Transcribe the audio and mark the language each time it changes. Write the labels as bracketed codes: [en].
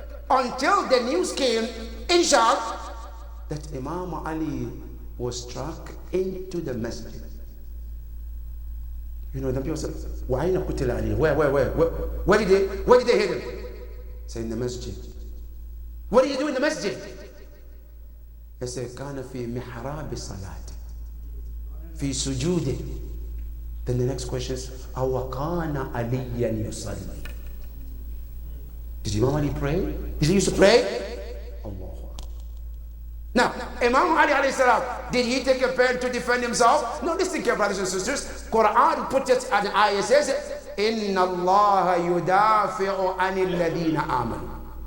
[en] Until the news came in Sham that Imam Ali was struck into the masjid. You know, the people said, why not Qutila Ali? Where did they hit him? Say in the masjid. What do you do in the masjid? He said, [ar] كان في محراب صلاة في سجود. [en] Then the next question is, [ar] أو كان عليا يصلي. [en] Did Imam Ali pray? Did he used to pray? Allah. Now, Imam Ali alayhi salam, did he take a pen to defend himself? No, listen here, brothers and sisters. Quran put it at the ayah says, [ar] إن الله يدافع عن الذين آمنوا.